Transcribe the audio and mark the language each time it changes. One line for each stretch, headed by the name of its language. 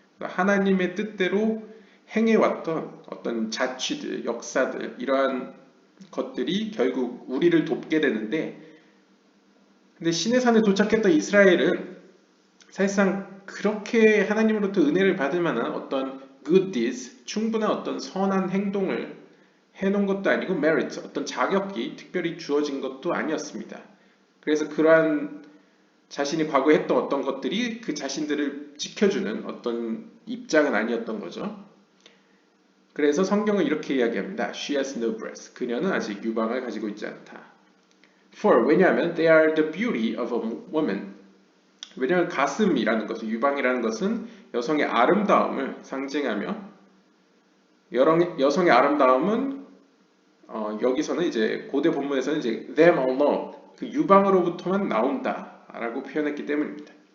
Korean: 그러니까 하나님의 뜻대로 행해왔던 어떤 자취들, 역사들 이러한 것들이 결국 우리를 돕게 되는데 근데 시내산에 도착했던 이스라엘은 사실상 그렇게 하나님으로부터 은혜를 받을 만한 어떤 good deeds, 충분한 어떤 선한 행동을 해놓은 것도 아니고 merit, 어떤 자격이 특별히 주어진 것도 아니었습니다. 그래서 그러한 자신이 과거에 했던 어떤 것들이 그 자신들을 지켜주는 어떤 입장은 아니었던 거죠. 그래서 성경은 이렇게 이야기합니다.
English: She has no breast.
Korean: 그녀는 아직 유방을 가지고 있지 않다.
English: For,
Korean: 왜냐하면
English: they are the beauty of a woman.
Korean: 왜냐하면 가슴이라는 것은, 유방이라는 것은 여성의 아름다움을 상징하며 여성의 아름다움은 여기서는 이제 고대 본문에서는 이제
English: them alone,
Korean: 그 유방으로부터만 나온다라고 표현했기 때문입니다.